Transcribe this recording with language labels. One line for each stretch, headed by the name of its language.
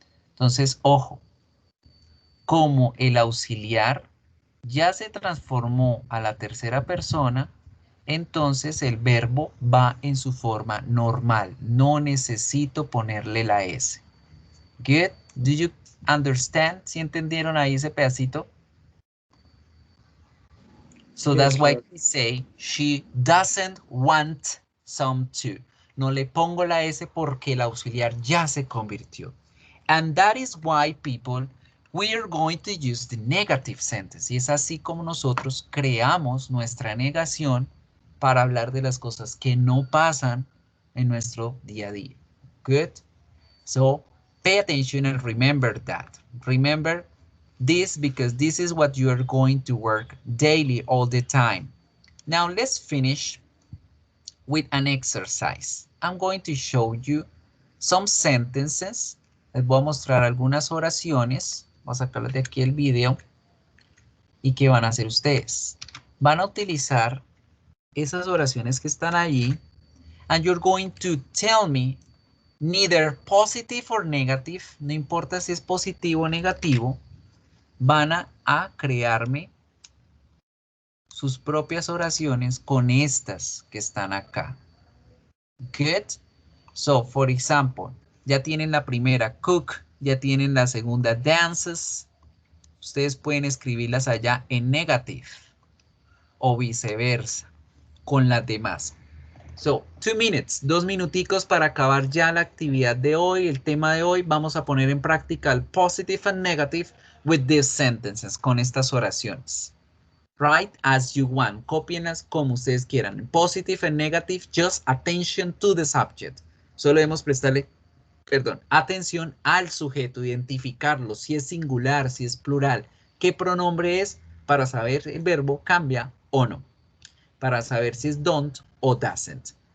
Spanish: Entonces, ojo, como el auxiliar ya se transformó a la tercera persona, entonces el verbo va en su forma normal. No necesito ponerle la S. Good.
English: Do you understand?
Spanish: ¿Sí entendieron ahí ese pedacito?
English: So that's why we say she doesn't want some to.
Spanish: No le pongo la S porque el auxiliar ya se convirtió.
English: And that is why, people, we are going to use the negative sentence.
Spanish: Y es así como nosotros creamos nuestra negación para hablar de las cosas que no pasan en nuestro día a día.
English: Good? So, pay attention and remember that. Remember this because this is what you are going to work daily all the time. Now, let's finish with an exercise. I'm going to show you some sentences.
Spanish: Les voy a mostrar algunas oraciones. Voy a sacarles de aquí el video. ¿Y qué van a hacer ustedes? Van a utilizar esas oraciones que están allí.
English: And you're going to tell me neither positive or negative.
Spanish: No importa si es positivo o negativo. Van a crearme sus propias oraciones con estas que están acá. Good.
English: So, for example,
Spanish: ya tienen la primera, cook, ya tienen la segunda, dances. Ustedes pueden escribirlas allá en negative o viceversa con las demás.
English: So, 2 minutes,
Spanish: 2 minuticos para acabar ya la actividad de hoy, el tema de hoy. Vamos a poner en práctica el
English: positive and negative with these sentences,
Spanish: con estas oraciones.
English: Write as you want.
Spanish: Cópienlas como ustedes quieran.
English: Positive and negative, just attention to the subject.
Spanish: Solo debemos prestarle, atención al sujeto, identificarlo, si es singular, si es plural, qué pronombre es, para saber el verbo cambia o no. Para saber si es don't o doesn't.